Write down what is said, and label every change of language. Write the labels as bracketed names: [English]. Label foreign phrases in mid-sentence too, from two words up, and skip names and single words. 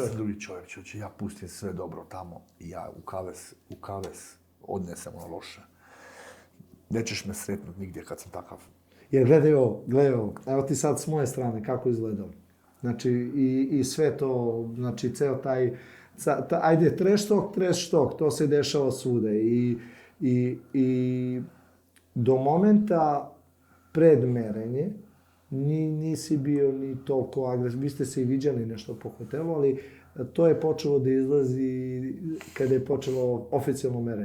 [Serbian] Ja sam drugi čovjek, čovječe. Ja pustim sve dobro tamo i ja u kavez odnesem ono loše. Nećeš me sretnut nigdje kad sam takav. Jer gledaj ovo. Evo ti sad s moje strane kako izgledao. Znači, i sve to, znači, ceo taj ajde, [English] trash talk, [Serbian] to se dešava svude. I do momenta pred merenje nisi bio ni toliko agresivan. Vi ste se i viđali nešto po hotelu, ali to je počelo da izlazi kada je počelo oficijalno merenje.